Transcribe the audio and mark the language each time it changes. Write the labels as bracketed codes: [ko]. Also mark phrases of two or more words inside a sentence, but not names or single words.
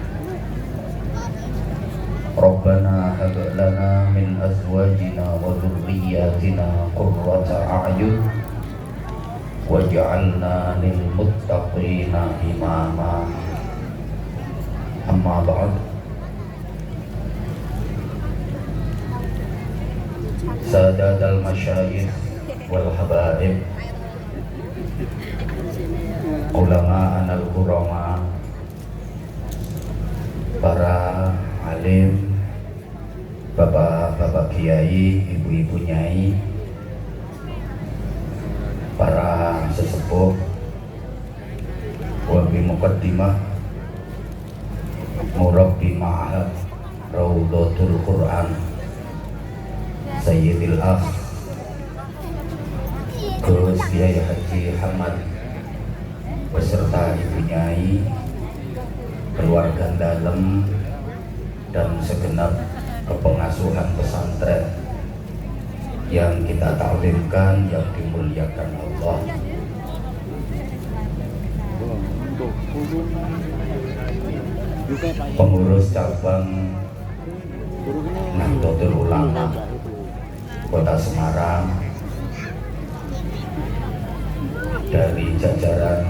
[ar] ربنا هب لنا من أزواجنا وذرياتنا قرة أعين واجعلنا للمتقين إماما. أما بعد، سادات المشايخ والحبائب علمائنا الكرماء, [id] para alim, bapak-bapak kiai, ibu-ibu nyai, para sesepuh, [ar] وبمقدمة مربي معهد [id] Raudhatul Quran Sayyidil Akh Gus Kiai Haji Hamad beserta ibu nyai, keluarga dalam, dan segenap kepengasuhan pesantren yang kita taklimkan, yang dimuliakan Allah. Pengurus cabang Nahdlatul Ulama Kota Semarang, dari jajaran